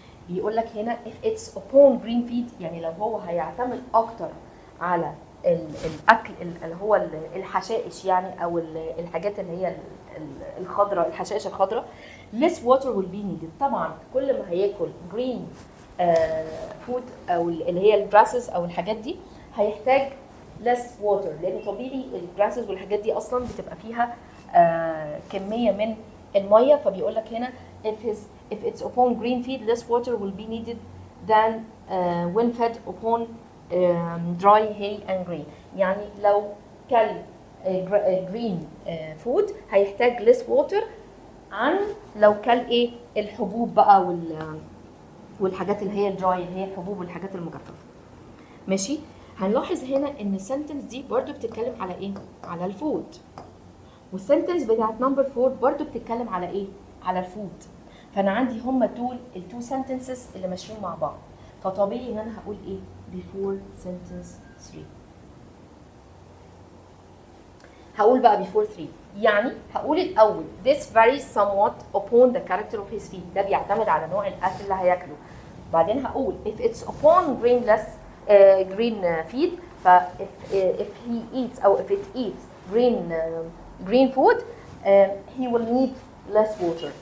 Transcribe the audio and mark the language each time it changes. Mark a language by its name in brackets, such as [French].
[Arabic] بيقول لك هنا [English] if it's upon green feed [Arabic] يعني لو هو هيعتمد اكتر على الاكل اللي هو الحشائش يعني او الحاجات اللي هي الخضراء، الحشائش الخضراء، [English] less water will be needed. [Arabic] طبعا كل ما هياكل green food او اللي هي الجراسز او الحاجات دي هيحتاج less water، لان طبيعي الجراسز والحاجات دي اصلا بتبقى فيها كميه من الميه. [English] فبيقول لك هنا if it's upon green feed less water will be needed than when fed upon dry hay and grain. [Arabic] يعني لو كل green food هيحتاج less water عن لو كل ايه الحبوب بقى والحاجات اللي هي الدراي اللي هي الحبوب والحاجات المجففه. ماشي؟ هنلاحظ هنا ان السنتنس دي برضو بتتكلم على ايه؟ على الفود. والسنتنس بتاعت نمبر 4 برضو بتتكلم على ايه؟ على الفود. فانا عندي هما دول التو سنتنسز اللي ماشيين مع بعض، فطبيعي ان انا هقول ايه؟ before sentence 3. هقول بقى before 3 يعني هقول الاول [English] this varies somewhat upon the character of his feed، [Arabic] ده بيعتمد على نوع الاكل اللي هياكله. [English] بعدين هقول if it's upon grainless green feed ف if he eats او if it eats green food he will need less water.